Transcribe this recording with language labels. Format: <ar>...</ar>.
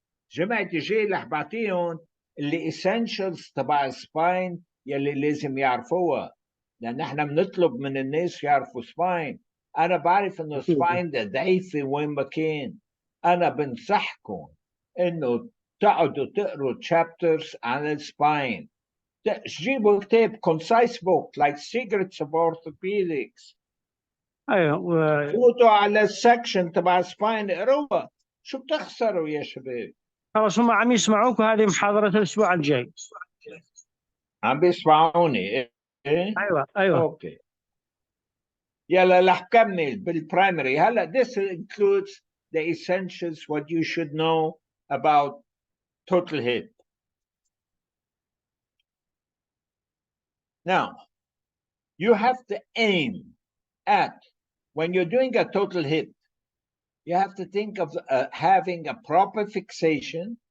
<ar>جمعت جاي رح بعطيهم اللي essentials تبع السباين يلي لازم يعرفوها، لان احنا بنطلب من الناس يعرفوا سباين. انا بعرف انه سباين ده ضعيفه وين ما كان. انا بنصحكم انه تقعدوا تقروا chapters عن السباين. جيبوا كتاب</ar> <en>concise book like Secrets of Orthopedics.</en> <ar>ايوه فوتوا على السكشن تبع سباين اقروها. شو بتخسروا يا شباب؟ خلاص هم عم يسمعوك، وهذه محاضرة الاسبوع الجاي. عم بيسمعوني ايه؟ ايوه اوكي يلا رح كمل بالبرايمري.</ar> <en>هلا this includes the essentials what you should know about total hip. Now you have to aim at, when you're doing a total hip, you have to think of having a proper fixation.</en>